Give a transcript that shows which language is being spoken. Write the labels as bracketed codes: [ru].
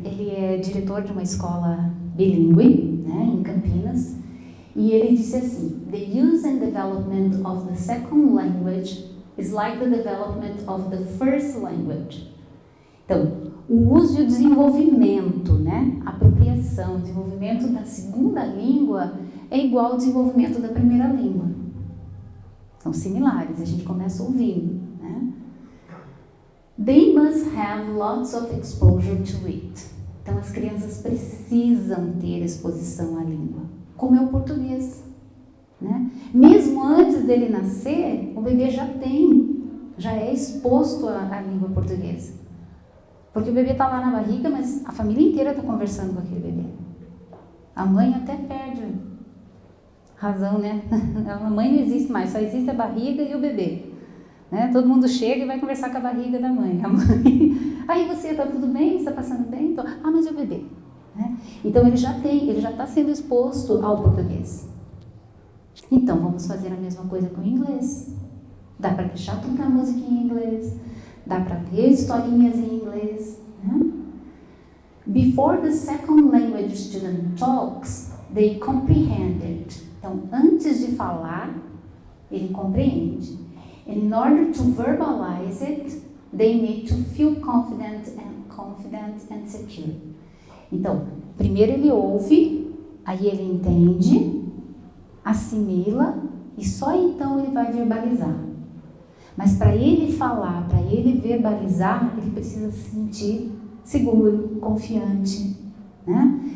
[pt] Ele é diretor de uma escola bilíngue, né, em Campinas, e ele disse assim: [en] The use and development of the second language is like the development of the first language. [pt] Então, o uso e o desenvolvimento, né, a apropriação, o desenvolvimento da segunda língua é igual ao desenvolvimento da primeira língua. São similares, a gente começa ouvindo, né? [en] They must have lots of exposure to it. [pt] Então, as crianças precisam ter exposição à língua, como é o português, né? Mesmo antes dele nascer, o bebê já é exposto à língua portuguesa. Porque o bebê está lá na barriga, mas a família inteira está conversando com aquele bebê. A mãe até perde razão, né? A mãe não existe mais, só existe a barriga e o bebê. Né? Todo mundo chega e vai conversar com a barriga da mãe. A mãe, aí você, está tudo bem? Está passando bem? Então, mas e o bebê? Né? Então ele já está sendo exposto ao português. Então vamos fazer a mesma coisa com o inglês. Dá para deixar tocar música em inglês, dá para ver historinhas em inglês. Né? [en] Before the second language student talks, they comprehend it. [pt] Então, antes de falar, ele compreende. [en] And in order to verbalize it, they need to feel confident and secure. [pt] Então, primeiro ele ouve, aí ele entende, assimila e só então ele vai verbalizar. Mas para ele falar, para ele verbalizar, ele precisa se sentir seguro, confiante, né?